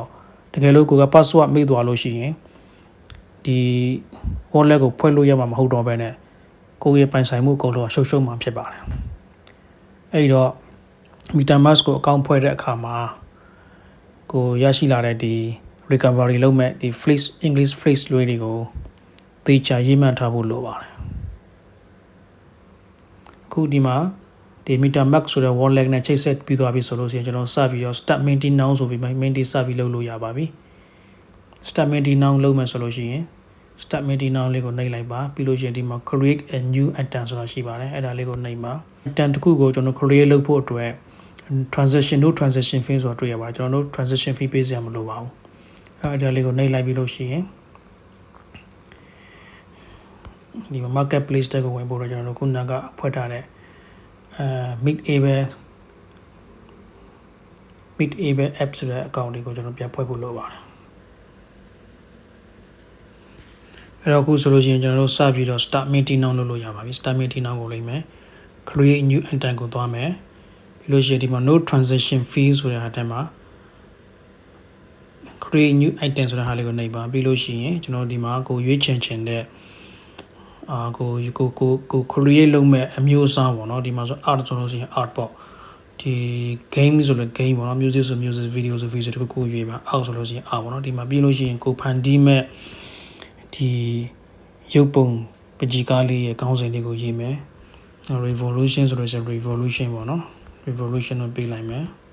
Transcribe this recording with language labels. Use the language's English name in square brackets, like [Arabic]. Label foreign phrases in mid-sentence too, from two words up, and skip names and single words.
[Burmese] တော့တကယ်လို့ကိုက password မေ့သွားလို့ရှိရင်ဒီ wallet ကိုဖွဲ့လို့ရမှာမဟုတ်တော့ဘဲနဲ့ကိုယ့်ရဲ့ပိုင်ဆိုင်မှုအကုန်လုံးရှုပ်မှာဖြစ်ပါတယ်အဲ့တော့ MetaMask ကိုအကောင့်ဖွဲ့တဲ့အခါ မှာကိုရရှိလာတဲ့ဒီ recovery လုပ်မဲ့ဒီ [English] phrase English phrase [Burmese] တွေကိုသေချာရေးမှတ်ထားဖို့လိုပါတယ်အခုဒီမှာဒီဒီ MetaMask ဆိုတဲ့ wallet နဲ့ချိတ်ဆက်ပြီးသွားပြီဆို လို့ရှိရင်ကျွန်တော်စပြီးတော့ [English] start minting now [Burmese] ဆိုပြီး minting စပြီးလုပ်လို့ရပါပြီ [English] start minting now [Burmese] လုပ်မယ်ဆိုလို့ရှိရင် [English] start minting now [Burmese] လေးကိုနှိပ်လိုက်ပါပြီးလို့ရှိရင်ဒီမှာ [English] create a new item [Burmese] ဆိုတာရှိပါတယ်အဲ့ဒါလေးကိုနှိပ်ပါ item တစ်ခုကိုကျွန်တော် create လုပ်ဖို့အတွက် [English] transaction fee [Burmese] ဆိုတာတွေ့ရပါတယ်ကျွန်တော်တို့ [English] transaction fee [Burmese] ပေးစရာမလိုပါဘူးအဲ့ဒါလေးကိုနှိပ်လိုက်ပြီးလို့ရှိရင်ဒီမှာ marketplace တက်ကိုဝင်ဖို့တော့ကျွန်တော်တို့ခုနကဖွဲ့ထားတဲ့ [English] mid-able app [Burmese] ဆိုတဲ့ account လေးကိုကျွန်တော်ပြန်ဖွဲ့ဖို့လိုပါတယ်အဲ့တော့အခုဆိုလို့ရှိရင်ကျွန်တော်တို့စပြီးတော့ [English] start minting now [Burmese] လုပ်လို့ရပါပြီ [English] start minting now [Burmese] ကိုလိုက်မယ် [English] create new item [Burmese] ကိုသွားမယ်ပြီးလို့ရှိရင်ဒီမှာ [English] no transaction fee [Burmese] ဆိုတဲ့ဟာထဲမှာ [English] create new item [Burmese] ဆိုတဲ့ဟာလေးကိုနှိပ်ပါပြီးလို့ရှိရင်ကျွန်တော်ဒီမှာကိုရွေးချယ်ချင်တဲ့ကို create လုပ်မဲ့အမျိုးအစားပေါ့နော်ဒီမှာဆို art ဆိုလို့ရှိရင် art ပေါ့ဒီ game ဆိုလို့ game ပေါ့နော် music ဆို [English] music video [Burmese] ဆို video တခုရွေးပါ art ဆိုလို့ရှိရင် art ပေါ့နော်ဒီမှာပြီးလို့ရှိရင်ကိုဖန်တီးမဲ့ဒီရုပ်ပုံပကြီးကားလေးရဲ့ခေါင်းစဉ်လေးကိုရေးမယ် revolution ဆိုလို့ရှိရင် revolution ပေါ့နော် revolution ကိုပေးလိုက်မယ်